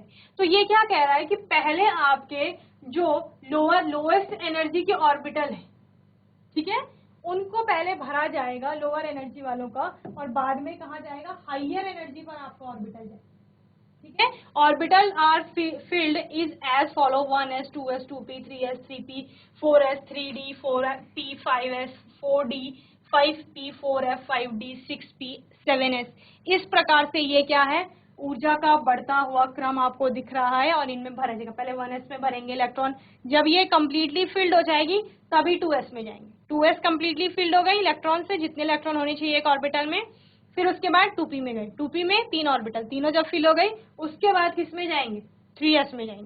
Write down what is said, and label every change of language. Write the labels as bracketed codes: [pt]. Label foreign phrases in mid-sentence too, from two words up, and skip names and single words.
[hi] तो ये क्या कह रहा है कि पहले आपके जो [en] lowest energy [hi] के ऑर्बिटल है, ठीक है, उनको पहले भरा जाएगा [en] lower energy [hi] वालों का, और बाद में कहा जाएगा [en] higher energy [hi] पर आपका ऑर्बिटल जाएगा। ठीक है, [en] orbital are filled is as follow 1s 2s 2p 3s 3p 4s 3d 4p 5s 4d 5p 4f 5d 6p 7s. [hi] इस प्रकार से ये क्या है, ऊर्जा का बढ़ता हुआ क्रम आपको दिख रहा है और इनमें भरा जाएगा। पहले 1s में भरेंगे इलेक्ट्रॉन, जब ये [en] completely filled [hi] हो जाएगी तभी 2s में जाएंगे। 2s [en] completely filled [hi] हो गई इलेक्ट्रॉन से, जितने इलेक्ट्रॉन होने चाहिए एक ऑर्बिटल में। फिर उसके बाद 2p में गए, 2p में 3 ऑर्बिटल, तीनों जब फिल हो गई उसके बाद किस में जाएंगे, 3s में जाएंगे।